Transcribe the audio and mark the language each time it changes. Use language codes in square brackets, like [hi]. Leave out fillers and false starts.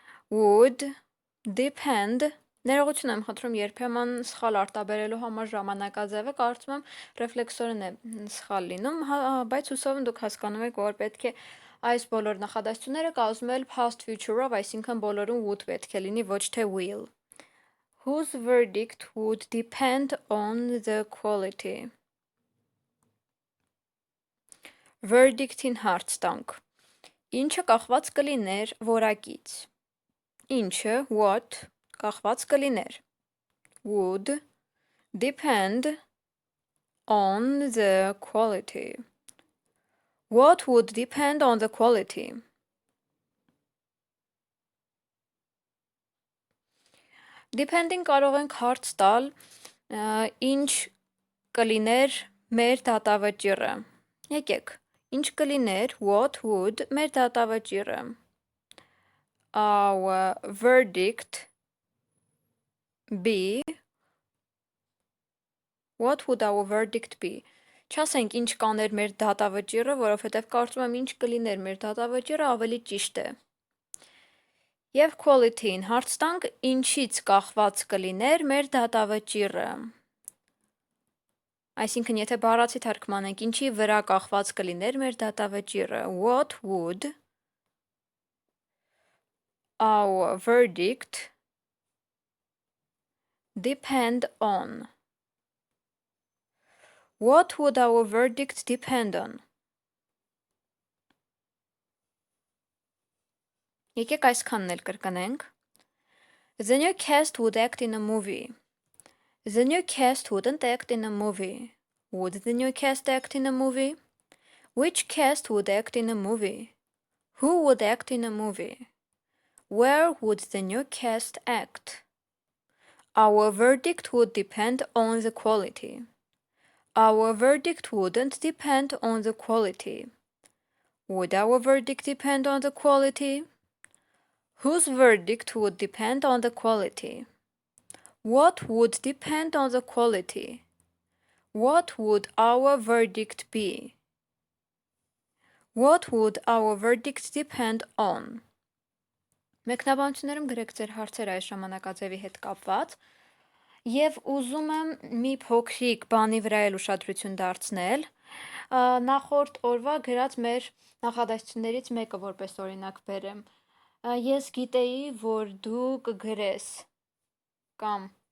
[en] would depend, [hy] ներողություն եմ խնդրում երբեմն սխալ արտաբերելու համար ժամանակաձևը կարծում եմ ռեֆլեքսորն է սխալ լինում, բայց հուսով եմ դուք հասկանում եք, որ պետք է այս բոլոր նախադասությունները կազմել past future-ով, այսինքն բոլորում would պետք է լինի, ոչ թե will. [en] Whose verdict would depend on the quality? [hy] Verdict-ին հարց տանք։ Ինչը կախված կլիներ որակից։ Ինչը, what, կախված կլիներ, [en] would depend on the quality. What would depend on the quality? [hy] Depend-ին կարող ենք հարց տալ, ինչ կլիներ մեր դատավճիռը։ Եկեք, ինչ կլիներ, [en] what would [hy] մեր դատավճիռը։ [en] Our verdict be. What would our verdict be? [hy] Չասենք ինչ կաներ մեր դատավճիռը, որովհետև կարծում եմ ինչ կլիներ մեր դատավճիռը ավելի ճիշտ է։ Եվ quality-ին հարց տանք, ինչից կախված կլիներ մեր դատավճիռը։ Այսինքն, եթե բառացի թարգմանենք, ինչի վրա կախված կլիներ մեր դատավճիռը, [en] what would our verdict depend on? What would our verdict depend on? [hy] Եկեք այսքանն էլ կրկնենք. [en] The new cast would act in a movie. The new cast wouldn't act in a movie. Would the new cast act in a movie? Which cast would act in a movie? Who would act in a movie? Where would the new cast act? Our verdict would depend on the quality. Our verdict wouldn't depend on the quality. Would our verdict depend on the quality? Whose verdict would depend on the quality? What would depend on the quality? What would our verdict be? What would our verdict depend on? [hy] Մեկնաբանություններում գրեք ձեր հարցերը այս ժամանակաձևի հետ կապված եւ ուզում եմ մի փոքրիկ բանի վրա էլ ուշադրություն դարձնել նախորդ օրվա գրած մեր նախադասություններից մեկը որպես օրինակ բերեմ ես գիտեի որ դու կգրես կամ